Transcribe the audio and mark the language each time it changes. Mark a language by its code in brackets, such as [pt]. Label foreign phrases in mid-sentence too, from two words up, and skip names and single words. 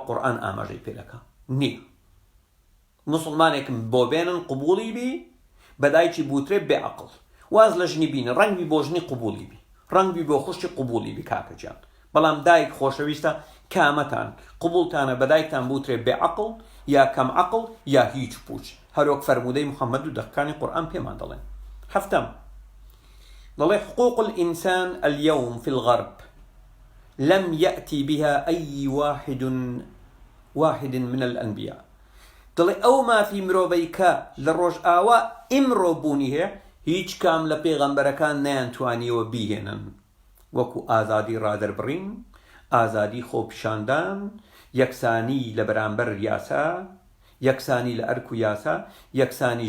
[ckb] قورئان ئاماژەی پێ دەکا نییە موسڵمانێکم بۆ بێنن قبوڵی بی بەدایکی بوترێ بێعەقڵ واز لە ژنی بینە ڕەنگ بی بۆ ژنی قبوڵی بی ڕەنگ بی بۆ خوشتی قبوڵی بی کاکەجان بەڵام دایک خۆشەویستە کامەتان قبوڵتانە بەدایکتان بوترێ بێعەقڵ یا کەم عەقڵ یا هیچ پوچ هەروەک فەرمودەی محەممەد و دەقەکانی قورئان پێمان دەڵێن هەفتەم دەڵێ [ar] حقوق الإنسان اليوم في الغرب لم يأتي بها أي واحد من الأنبياء [ckb] دەڵێ ئەو مافی مرۆڤەی کە لە ڕۆژ ئاوا ئیمڕۆ بوونی هەیە هیچ کام لە پێغەمبەرەکان نەیانتوانیەوە بیهێنن وەکو ئازادی ڕادەربڕین ئازادی خۆپیشاندان یەکسانی لە بەرامبەر یاسا یەکسانی لە ئەرک و یاسا یەکسانی